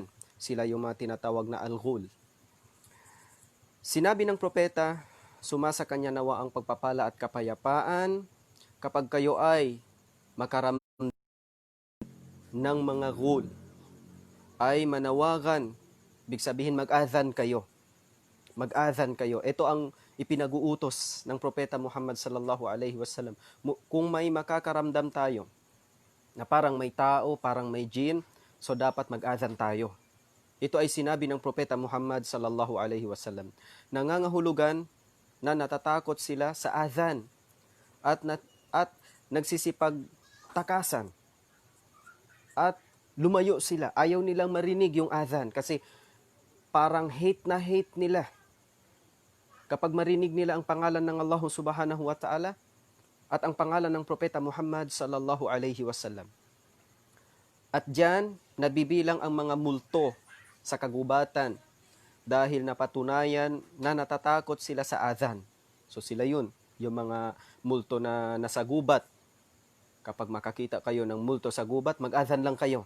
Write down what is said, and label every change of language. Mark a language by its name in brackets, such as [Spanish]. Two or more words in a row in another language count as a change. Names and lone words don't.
[Filipino] Sila yung mga tinatawag na Al-Ghul. Sinabi ng propeta, sumasa kanya nawa ang pagpapala at kapayapaan kapag kayo ay makaramdam ng mga ghul, ay manawagan, ibig sabihin mag-adhan kayo. Mag-adhan kayo. Ito ang ipinag-uutos ng propeta Muhammad [Arabic] صلى الله عليه وسلم. [Filipino] Kung may makakaramdam tayo na parang may tao, parang may jin, so dapat mag-adhan tayo. Ito ay sinabi ng propeta Muhammad [Arabic] صلى الله عليه وسلم. [Filipino] Nangangahulugan na natatakot sila sa adhan at nagsisipagtakasan at lumayo sila. Ayaw nilang marinig yung adhan kasi parang hate na hate nila kapag marinig nila ang pangalan ng Allah [Arabic] سبحانه وتعالى [Filipino] at ang pangalan ng propeta Muhammad [Arabic] صلى الله عليه وسلم. [Filipino] At diyan nabibilang ang mga multo sa kagubatan dahil napatunayan na natatakot sila sa adhan. So sila yun, yung mga multo na nasa gubat. Kapag makakita kayo ng multo sa gubat, mag-adhan lang kayo.